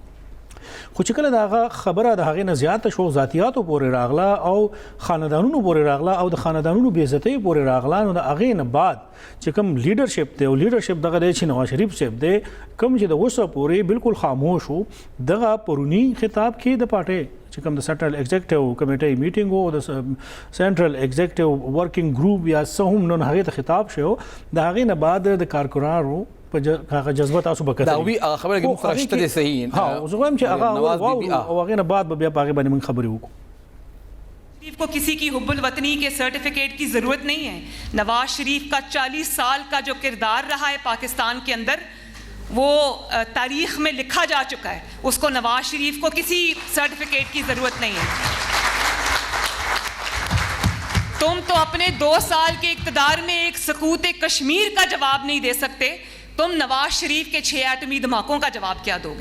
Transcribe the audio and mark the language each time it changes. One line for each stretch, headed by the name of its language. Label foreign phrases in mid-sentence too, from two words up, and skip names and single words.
Pashto: خو چې کله دا خبره د هغې نه زیاته شو ذاتیاتو پورې راغله او خاندانونو پورې راغله او د خاندانونو بې عزتۍ پورې راغله نو د هغې نه بعد چې کوم لیډرشپ دی او لیډرشپ دغه دی چې نواز شریف صاحب دی کوم چې د اوسه پورې بالکل خاموش وو دغه پرونی خطاب کې د پارټۍ چې کوم د
English: central executive committee meeting
Pashto: او د
English: central executive working group
Pashto: یا څه هم نن هغې ته خطاب شو د هغې نه بعد د کارکونانو په هغه جذبه تاسو به کتل دا وی خبره کې مخرشته دي صحیح ها زه وایم چې هغه او هغه نه بعد بیا پاګه باندې موږ خبرې وکړو
Urdu: شریف کو کسی کی حب الوطنی کے سرٹیفکیٹ کی ضرورت نہیں ہے. نواز شریف کا 40 سال کا جو کردار رہا ہے پاکستان کے اندر وہ تاریخ میں لکھا جا چکا ہے، اس کو نواز شریف کو کسی سرٹیفکیٹ کی ضرورت نہیں ہے. تم تو اپنے 2 سال کے اقتدار میں ایک سقوط کشمیر کا جواب نہیں دے سکتے، تم نواز شریف کے 6 ایٹمی دھماکوں کا جواب کیا دو گے?